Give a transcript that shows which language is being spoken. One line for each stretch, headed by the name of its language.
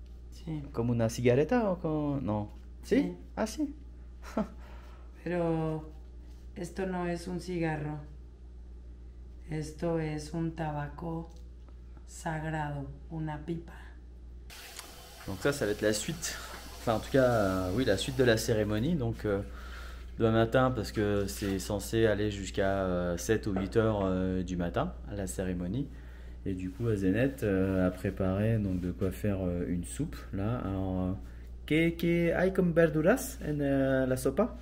Spanish: Sí. ¿Como una cigareta o con...? No. ¿Sí? Sí. Ah, sí. Pero esto no es un cigarro. Esto es un tabaco sagrado, una pipa.
French: Donc ça va être la suite. Enfin, en tout cas, oui, la suite de la cérémonie. Donc, demain matin, parce que c'est censé aller jusqu'à 7 ou 8 heures du matin, à la cérémonie. Et du coup, Azenet a préparé donc, de quoi faire une soupe. Là, alors,
Spanish: ¿qué hay comme verduras en la sopa?